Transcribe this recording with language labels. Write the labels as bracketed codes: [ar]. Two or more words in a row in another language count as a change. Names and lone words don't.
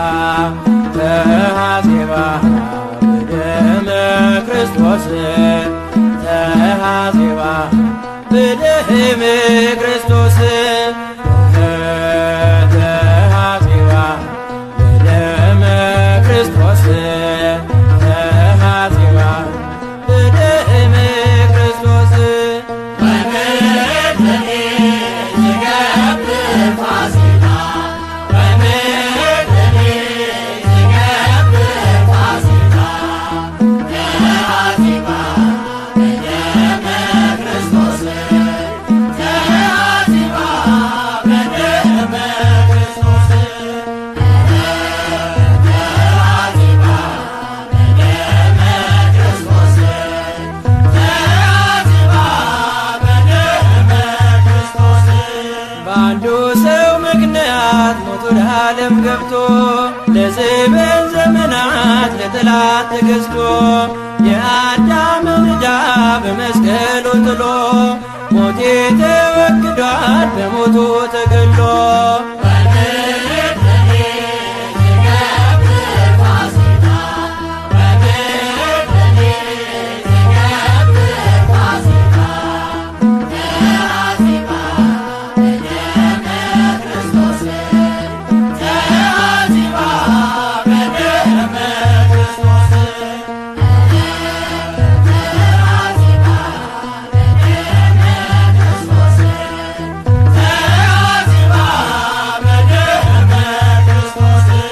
[gez] ተሐሴባ በደመ ክርስቶስ ተሐሴባ በደመ ክርስቶስ ተሐሴባ በደመ ክርስቶስ ተሐሴባ በደመ ክርስቶስ ወምድኔ ትገብር ፋሲካ ወምድኔ ትገብር ፋሲካ ተሐሴባ በደመ ክርስቶስ ተሐሴባ በደመ ክርስቶስ ተሐሴባ በደመ ክርስቶስ ተሐሴባ በደመ ክርስቶስ [am] በአንዱ ሰው ምክንያት ሞት ወደ ዓለም ገብቶ ለዘበን ዘመናት ለጠላት ተገዝቶ የአዳምን ዕዳ በመስቀሉ ጥሎ ሞቴ ተወግዷል በሞቱ ተገሎ [gez] ወምድኔ ትገብር ፋሲካ ወምድኔ ትገብር ፋሲካ ተሐሴባ በደመ ክርስቶስ ተሐሴባ በደመ ክርስቶስ ተሐሴባ በደመ ክርስቶስ ተሐሴባ በደመ ክርስቶስ